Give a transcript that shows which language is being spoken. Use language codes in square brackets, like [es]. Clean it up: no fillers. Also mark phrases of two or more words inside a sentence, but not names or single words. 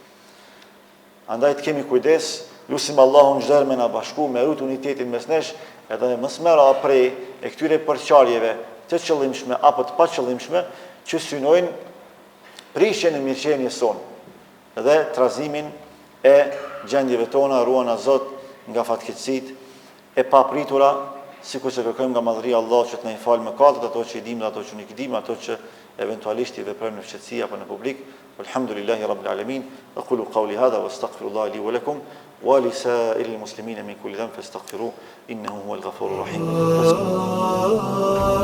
[sq] Andaj të kemi kujdes, lutim Allahun çdo herë me na bashku, me rrit unitetin mes nesh, edhe mos merra prej e këtyre përçarjeve të qëllimshme apo të paqëllimshme që synojnë prishjen e mirëqenies sonë dhe trazimin e gjendjeve tona, ruana Zot nga fatkeqësitë e papritura, sikur që kërkojmë nga madhëria Allah që të na i falë mëkatet, ato që i dimë dhe ato që nuk i dimë, ato që eventualisht i veprojmë në fqetësi apo në publik. [ar] الحمد لله رب العالمين. أقول قولي هذا وأستغفر الله لي ولكم ولسائر المسلمين من كل ذنب فاستغفروه إنه هو الغفور الرحيم.